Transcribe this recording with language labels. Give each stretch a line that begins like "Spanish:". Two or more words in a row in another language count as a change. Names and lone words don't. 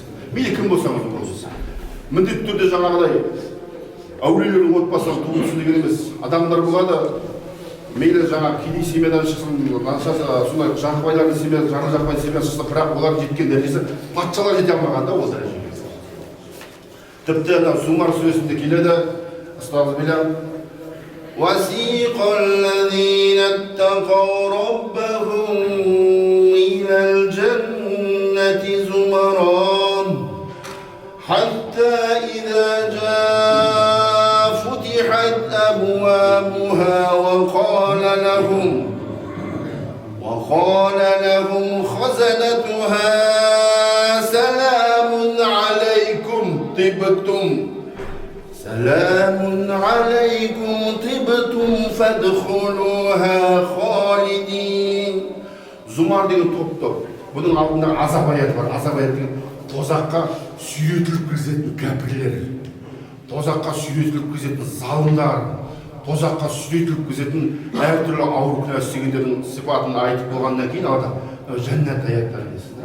Kazakh: Мейлі кім болсаңыз болсын. Міндетті түрде жаңағыдай әулиелердің отбасынан туылсын деген емес. Адамдар болады, мейлі жаңағы кедей семьядан шықсын, сондай жақыбайлардың семьясы, жаны жақпай семьясы шықса, бірақ олар жеткен дәрежесі патшалар жете алмағанда ол дәрежеге. Тіпті Зумар сүресінде келеді, астағфирулла.
Arabic: وَسِيقَ الَّذِينَ اتَّقَوْا رَبَّهُمْ إِلَى الْجَنَّةِ زُمَرًا حَتَّى إِذَا جَاءَ فُتِحَتْ أَبْوَابُهَا وقال لهم خزنتها سلام عليكم طبتم فادخلوها خالدين.
Kazakh: Зумар деген топ. Бұның алдында азап аяты бар. Азап аяты деген тозаққа сүйретіліп кіргізетін кәпірлер, тозаққа сүйретіліп кіргізетін залымдар, тозаққа сүйретіліп кіргізетін әртүрлі ауыр күнә істегендердің сипатын айтып болғаннан кейін алда жәннат аяттары дейсіз.